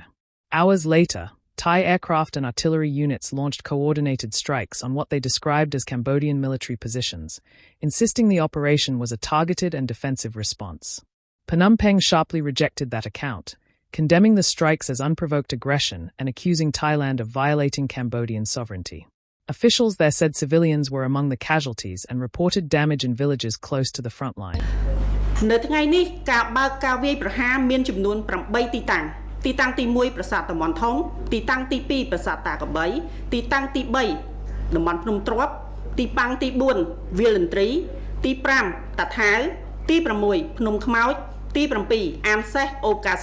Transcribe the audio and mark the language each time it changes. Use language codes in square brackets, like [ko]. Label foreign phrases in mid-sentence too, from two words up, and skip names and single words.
[en] Hours later, Thai aircraft and artillery units launched coordinated strikes on what they described as Cambodian military positions, insisting the operation was a targeted and defensive response. Phnom Penh sharply rejected that account, condemning the strikes as unprovoked aggression and accusing Thailand of violating Cambodian sovereignty. Officials there said civilians were among the casualties and reported damage in villages close to the front line. [km] នៅថ្ងៃនេះការបើកការវាយប្រហារមានចំនួន8ទីតាំង ទីតាំងទី1ប្រាសាទតំបន់ធំ ទីតាំងទី2ប្រាសាទតាកបី ទីតាំងទី 3តំបន់ភ្នំទ្រាប់ ទីតាំងទី4វាលន្ត្រី ទី5តាថាវ ទី6ភ្នំខ្មោច ទី7អានសេះអូបកា